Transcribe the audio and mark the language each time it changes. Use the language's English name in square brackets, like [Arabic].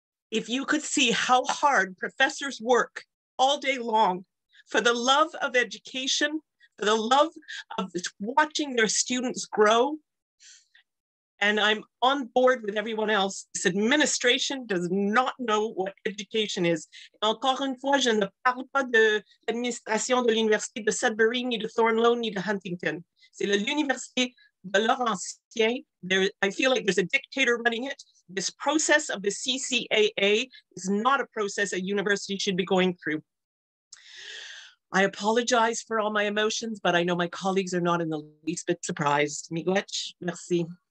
[English] If you could see how hard professors work all day long for the love of education, for the love of watching their students grow. And I'm on board with everyone else. This administration does not know what education is. [French] Encore une fois, je ne parle pas de l'administration de l'Université de Sudbury, ni de Thornlow, ni de Huntington. C'est l'Université de Laurentien. [English] I feel like there's a dictator running it. This process of the CCAA is not a process a university should be going through. I apologize for all my emotions, but I know my colleagues are not in the least bit surprised. [French] Miigwech, merci.